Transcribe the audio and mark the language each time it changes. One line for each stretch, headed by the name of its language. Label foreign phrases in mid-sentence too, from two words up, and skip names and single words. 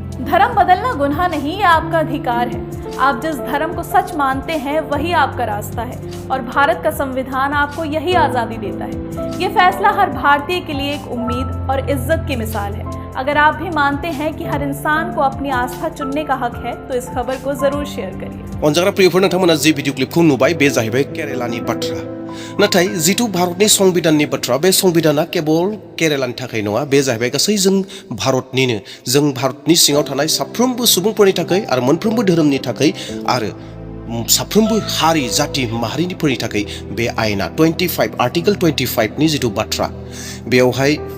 Hindi: धर्म बदलना गुनाह नहीं, ये आपका अधिकार है। आप जिस धर्म को सच मानते हैं वही आपका रास्ता है और भारत का संविधान आपको यही आजादी देता है। ये फैसला हर भारतीय के लिए एक उम्मीद और इज्जत की मिसाल है। अगर आप भी मानते हैं कि हर इंसान को अपनी आस्था चुनने का हक है तो इस खबर को जरूर शेयर करिए।
Bodo: अनजाग्रा प्रियफोर नोंथांमोना जि भिडिअ क्लिपखौ नुबाय बे जाहैबाय केरेलानि बाथ्रा नाथाय जिथु भारतनि संबिधाननि बाथ्रा बे संबिधाना केवल केरेलानि थाखाय नङा बे जाहैबाय गासै जों भारतनिनो जों भारतनि सिङाव थानाय साफ्रोमबो सुबुंफोरनि थाखाय आरो मोनफ्रोमबो धोरोमनि थाखाय आरो साफ्रोमबो हारि जाति माहारिनिफोरनि थाखाय बे आयेना 25 आर्टिकल 25 नि जिथु बाथ्रा बेवहाय